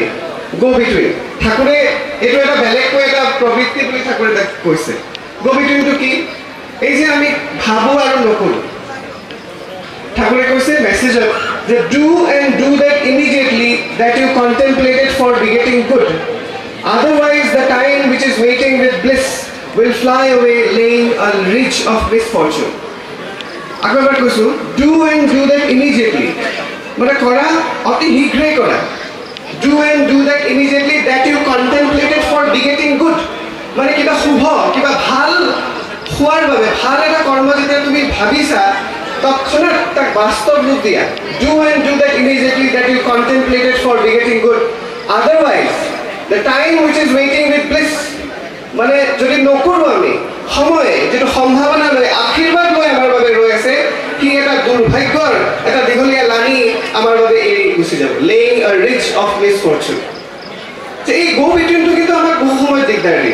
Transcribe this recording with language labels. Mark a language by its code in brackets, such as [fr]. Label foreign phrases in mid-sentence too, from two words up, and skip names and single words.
[en] go between [as] ঠাকুৰে এইটো এটা বেলেগকৈ এটা প্ৰবৃত্তি বুলি ঠাকুৰে তাক কৈছে। [en] go between [as] কি? এই যে আমি ভাবোঁ আৰু নকৰোঁ। ঠাকুৰে কৈছে মেছেজত যে [en] do and do that immediately that you contemplated for begetting good, otherwise the time which is waiting with bliss will fly away laying a ridge of misfortune. [as] আকৌ এবাৰ কৈছোঁ, [en] do and do that immediately, [as] মানে কৰা অতি শীঘ্ৰেই কৰা। [en] do and do that immediately that you contemplated for begetting good, [as] মানে কিবা শুভ কিবা ভাল হোৱাৰ বাবে ভাল এটা কৰ্ম যেতিয়া তুমি ভাবিছা তৎক্ষণাৎ তাক বাস্তৱ ৰূপ দিয়া। [en] do and do that immediately that you contemplated for begetting good, otherwise the time which is waiting with bliss, [as] মানে যদি নকৰোঁ আমি সময় যিটো সম্ভাৱনা লৈ আশীৰ্বাদ লৈ আমাৰ বাবে ৰৈ আছে, সি এটা দুৰ্ভাগ্যৰ এটা দীঘলীয়া লানি আমাৰ বাবে এৰি গুচি যাব, [en] laying a ridge of misfortune. [as] এই [en] go between [as] কিন্তু আমাক বহু সময়ত দিগদাৰ দিয়ে।